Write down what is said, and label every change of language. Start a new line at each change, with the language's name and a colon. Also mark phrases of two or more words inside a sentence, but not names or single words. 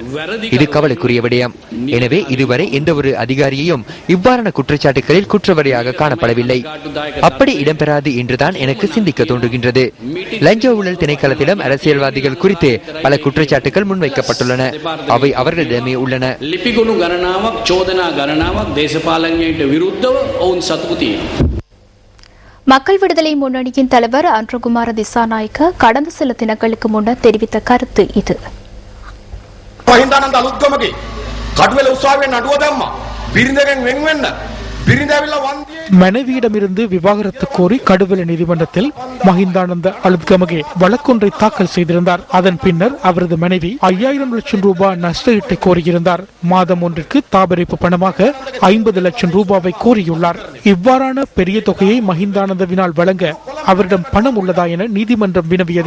Tamil: இது கவலைக்குரிய விடயம். எனவே இதுவரை எந்த ஒரு அதிகாரியையும் இவ்வாறான குற்றச்சாட்டுகளில் குற்றவாளியாக காணப்படவில்லை. அப்படி இடம்பெறாது என்றுதான் எனக்கு சிந்திக்க தோன்றுகின்றது. லஞ்ச ஊழல் திணைக்களத்திடம் அரசியல்வாதிகள் குறித்து பல குற்றச்சாட்டுகள் முன்வைக்கப்பட்டுள்ளன. அவை அவர்களிடமே உள்ளன.
Sinhala: ලිපිගොනු ගණනාවක් චෝදනා ගණනාවක් දේශපාලනයට විරුද්ධව ඔවුන් සතුටු තියෙනවා.
Tamil: மக்கள் விடுதலை முன்னணியின் தலைவர் அன்றுகுமார திசாநாயக்க கடந்த சில தினங்களுக்கு முன்னர் தெரிவித்த கருத்து இது.
Sinhala: මහින්දානන්ද අලුත්ගමගේ කඩුවෙල උසාවියේ නඩුව දැම්මා. බිරිඳගෙන් වෙන් වෙන්න. බිරිඳ ඇවිල්ලා වන්දියේ
Tamil: மனைவியிடமிருந்து விவாகரத்து கோரி கடுவெல நீதிமன்றத்தில் மஹிந்தானந்த அலுத்கமகே வழக்கொன்றை தாக்கல் செய்திருந்தார். அதன் பின்னர் அவரது மனைவி 5000 லட்சம் ரூபாய் நஷ்டஈட்டை கோரியிருந்தார். மாதம் ஒன்றிற்கு தாபரிப்பு பணமாக 50 லட்சம் ரூபாவை கோரியுள்ளார். இவ்வாறான பெரிய தொகையை மஹிந்தானந்தவினால் வழங்க அவரிடம் பணம் உள்ளதா என நீதிமன்றம் வினவியது.